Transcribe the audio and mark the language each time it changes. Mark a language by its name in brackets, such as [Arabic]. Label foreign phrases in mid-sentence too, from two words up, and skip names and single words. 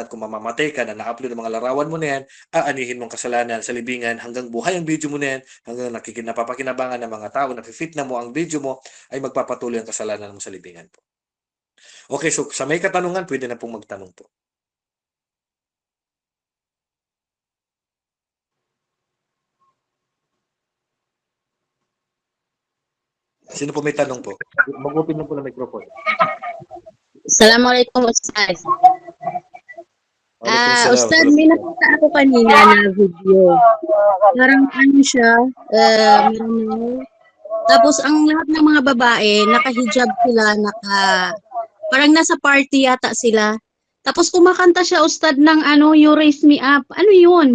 [Filipino] At kung mamamatay ka na na-upload ng mga larawan mo na yan, aanihin mong kasalanan sa libingan hanggang buhay ang video mo na yan, hanggang napapakinabangan ng mga tao, nafe-fit na mo ang video mo, ay magpapatuloy ang kasalanan mo sa libingan po. Okay, so sa may katanungan, pwede na pong magtanong po. Sino po may tanong po? Mag-open na po ng microphone. [Arabic] السلام عليكم أستاذ. وعليكم السلام. [Filipino] Ustaz, may nakita ako kanina na video. Parang ano siya, Maranao. Tapos ang lahat ng mga babae, naka-hijab sila, parang nasa party yata sila. Tapos kumakanta siya, Ustad, ng ano, You Raise Me Up. Ano yun?